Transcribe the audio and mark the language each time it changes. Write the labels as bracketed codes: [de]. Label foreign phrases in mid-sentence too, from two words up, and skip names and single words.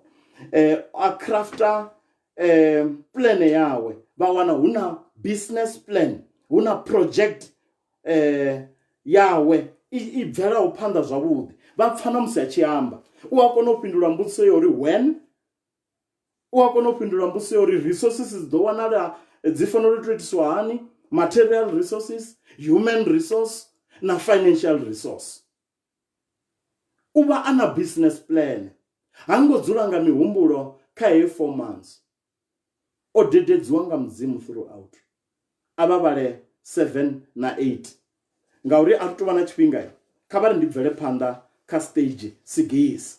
[ve] A [en] crafter plan [ve] yawe, vha wana huna [en] business plan, [ve] huna project yawe i bvelaho phanḓa zwavhuḓi. Vha pfa na musi a tshi amba, u a kona u fhindula mbudziso ya uri when, u a kona u fhindula mbudziso ya uri resources dzi ḓo wanala dzi fanela u tou itiswa hani, [en] material resources, human resource na financial resource. [ve] U vha a na [en] business plan. [ve] Ha ngo dzula nga mihumbulo kha heyo 4 months. O dededziwa nga mudzimu throughout. A vha vhale 7 na 8. Ngauri a tou vha na tshifhinga, kha vha ri ndi bvele phanḓa kha stage 6.